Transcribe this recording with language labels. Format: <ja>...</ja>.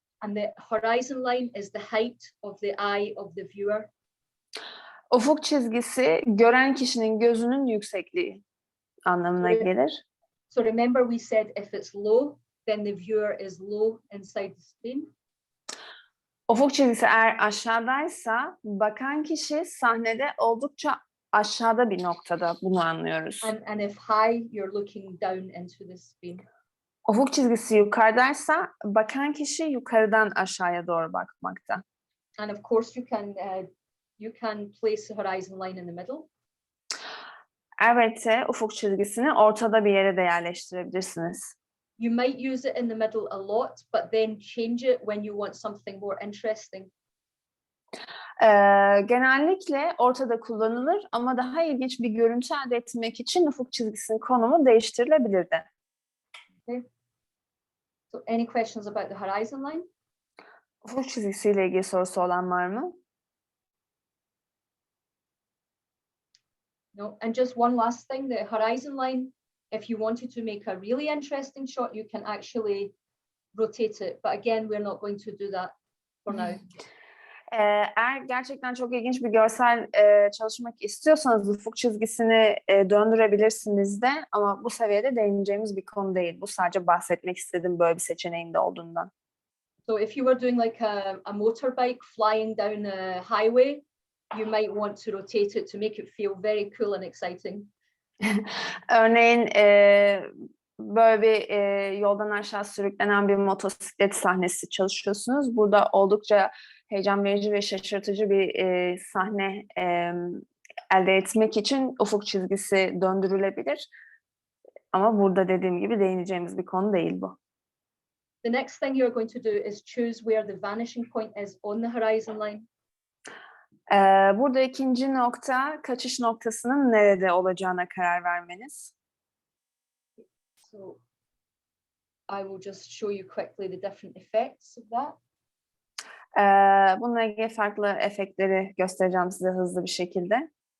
<en>And the horizon line is the height of the eye of the viewer.</en> <tr>Ufuk çizgisi gören kişinin gözünün yüksekliği anlamına gelir.</tr> <en>So remember we said if it's low, then the viewer is low inside the screen.</en> <tr>Ufuk çizgisi eğer aşağıdaysa bakan kişi sahnede oldukça aşağıda bir noktada, bunu anlıyoruz.</tr> <en>And if high, you're looking down into the screen.</en> <tr>Ufuk çizgisi yukarıdaysa bakan kişi yukarıdan aşağıya doğru bakmakta.</tr> <en>And of course you can place the horizon line in the middle.</en> <tr>Elbette ufuk çizgisini ortada bir yere de yerleştirebilirsiniz.</tr> <en>You might use it in the middle a lot, but then change it when you want something more interesting.</en> <tr>Genellikle ortada kullanılır ama daha ilginç bir görüntü elde etmek için ufuk çizgisinin konumu değiştirilebilir de.</tr> <en>Okay. So any questions about the horizon line?</en> <tr>Ufuk çizgisiyle ilgili sorusu olan var mı?</tr> <en>No. And just one last thing, the horizon line, if you wanted to make a really interesting shot, you can actually rotate it. But again, we're not going to do that for now.</en> <tr>Eğer gerçekten çok ilginç bir görsel çalışmak istiyorsanız ufuk çizgisini döndürebilirsiniz de ama bu seviyede değineceğimiz bir konu değil. Bu sadece bahsetmek istediğim böyle bir seçeneğin de olduğundan.</tr> <en>So if you were doing like a motorbike flying down a highway, you might want to rotate it to make it feel very cool and exciting.</en> <tr>Örneğin böyle bir yoldan aşağı sürüklenen bir motosiklet sahnesi çalışıyorsunuz. Burada oldukça heyecan verici ve şaşırtıcı bir sahne elde etmek için ufuk çizgisi döndürülebilir. Ama burada dediğim gibi değineceğimiz bir konu değil bu.</tr> <en>The next thing you're going to do is choose where the vanishing point is on the horizon line.</en> <tr>Burada ikinci nokta kaçış noktasının nerede olacağına karar vermeniz.</tr> <en>So I will just show you quickly the different effects of that.</en> <tr>Bununla ilgili farklı efektleri göstereceğim size hızlı bir şekilde.</tr>